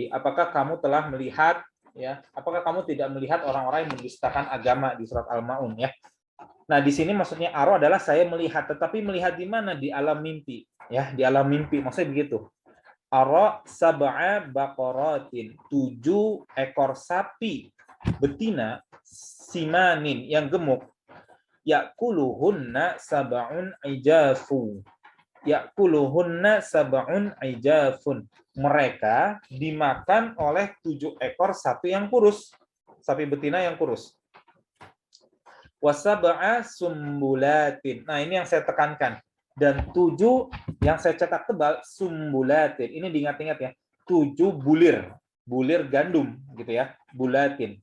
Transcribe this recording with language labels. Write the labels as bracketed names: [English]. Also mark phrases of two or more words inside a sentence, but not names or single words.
[Indonesian] Apakah kamu telah melihat, ya? Apakah kamu tidak melihat orang-orang yang mendustakan agama di surat Al-Maun, ya? Nah, di sini maksudnya aro adalah saya melihat, tetapi melihat di mana? Di alam mimpi, ya, di alam mimpi. Maksudnya begitu. [Arabic] أرى سبع بقرات, [Indonesian] 7 ekor sapi betina simanin yang gemuk. [Arabic] يأكلهن سبع عجاف. يأكلهن سبع عجاف. [Indonesian] Mereka dimakan oleh 7 ekor sapi yang kurus. Sapi betina yang kurus. [Arabic] وسبع سنبلات. [Indonesian] Nah, ini yang saya tekankan. Dan 7 yang saya cetak tebal sumbulatin. Ini diingat-ingat ya. 7 bulir. Bulir gandum gitu ya. Bulatin.